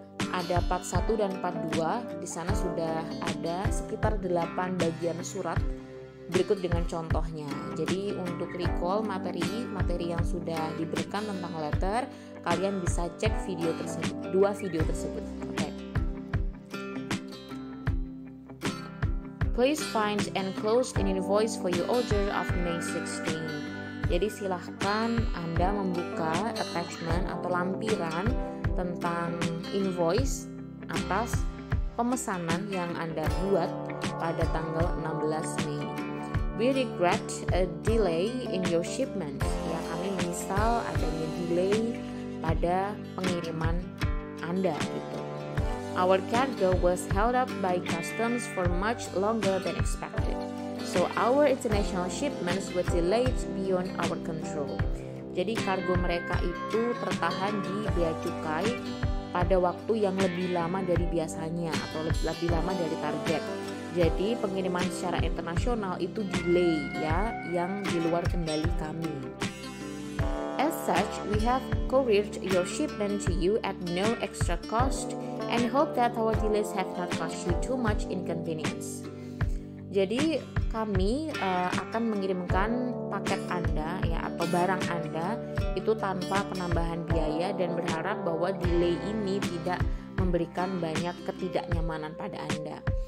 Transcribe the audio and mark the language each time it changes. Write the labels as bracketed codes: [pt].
[id] Ada part 1 dan part 2. Di sana sudah ada sekitar 8 bagian surat berikut dengan contohnya. Jadi untuk recall materi yang sudah diberikan tentang letter, kalian bisa cek video tersebut, 2 video tersebut. [en] Okay. Please find enclosed an invoice for your order of May 16. [id] Jadi silahkan Anda membuka attachment atau lampiran tentang invoice atas pemesanan yang Anda buat pada tanggal 16 Mei. [en] We regret a delay in your shipment. [id] Ya, kami menyesal adanya delay pada pengiriman Anda gitu. [en] Our cargo was held up by customs for much longer than expected. So our international shipments were delayed beyond our control. [id] Jadi kargo mereka itu tertahan di bea cukai pada waktu yang lebih lama dari biasanya atau lebih lama dari target. Jadi pengiriman secara internasional itu delay ya, yang di luar kendali kami. [en] As such, we have couriered your shipment to you at no extra cost and hope that our delays have not caused you too much inconvenience. [id] Jadi kami akan mengirimkan paket Anda ya atau barang Anda itu tanpa penambahan biaya dan berharap bahwa delay ini tidak memberikan banyak ketidaknyamanan pada Anda.